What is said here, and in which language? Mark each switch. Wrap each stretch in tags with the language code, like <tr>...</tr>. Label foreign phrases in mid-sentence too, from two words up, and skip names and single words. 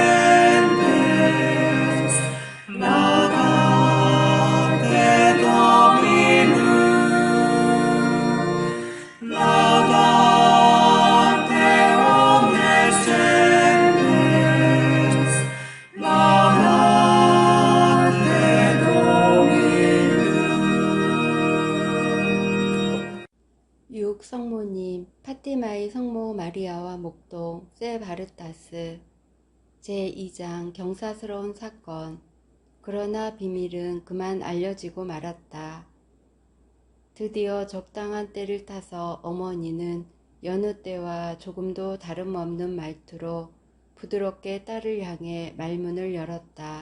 <la>gentes, laudate Dominum, laudate omnes gentes, laudate Dominum.</la> <ko>육 성모님, 파티마의 성모 마리아와 목동 세바르타스 제2장 경사스러운 사건. 그러나 비밀은 그만 알려지고 말았다. 드디어 적당한 때를 타서 어머니는 여느 때와 조금도 다름없는 말투로 부드럽게 딸을 향해 말문을 열었다.</ko>